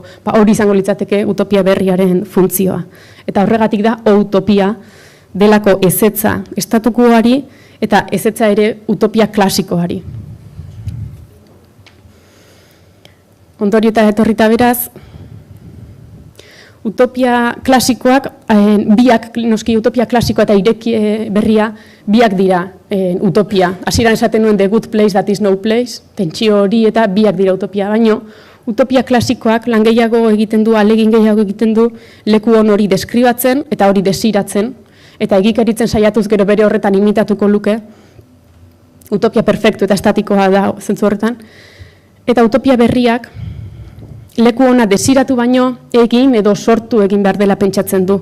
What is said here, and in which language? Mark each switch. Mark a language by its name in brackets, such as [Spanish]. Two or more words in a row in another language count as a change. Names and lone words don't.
[Basque] Hori izango litzateke utopia berriaren funtzioa. Eta horregatik da utopia delako ezetza estatukoari eta ezetza ere utopia klasikoari. Ondorio eta etorrita beraz, utopia klasikoak, biak, noski utopia klasikoa eta ireki berria, biak dira utopia. Hasieran esaten nuen [English] the good place that is no place, [Basque] tentsio hori eta biak dira utopia, baino utopia klasikoak lan gehiago egiten du, alegin gehiago egiten du, leku on hori deskribatzen eta hori desiratzen, eta egikaritzen saiatuz gero bere horretan imitatuko luke, utopia perfektu eta estatikoa da zentzu horretan, eta utopia berriak, leku ona desiratu baino egin edo sortu egin behar dela pentsatzen du.